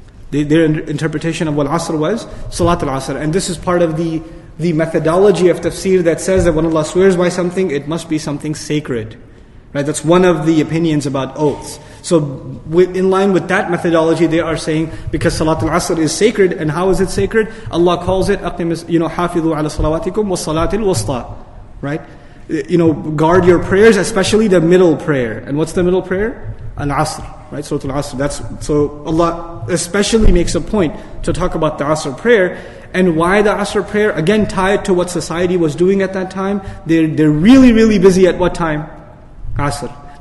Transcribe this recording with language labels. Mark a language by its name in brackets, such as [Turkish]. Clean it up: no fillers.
[English] Their interpretation of what Asr was, Salat al-Asr. And this is part of the methodology of tafsir that says that when Allah swears by something, it must be something sacred. Right? That's one of the opinions about oaths. So in line with that methodology, they are saying, because Salat al-Asr is sacred, and how is it sacred? Allah calls it, [Arabic] حَافِظُوا عَلَى صَلَوَاتِكُمْ وَالصَّلَاةِ الْوُسْطَى. [English] Right? Guard your prayers, especially the middle prayer. And what's the middle prayer? Al-Asr. Right? Surah Al-Asr. So Allah especially makes a point to talk about the Asr prayer. And why the Asr prayer? Again, tied to what society was doing at that time. They're really, really busy at what time? Asr.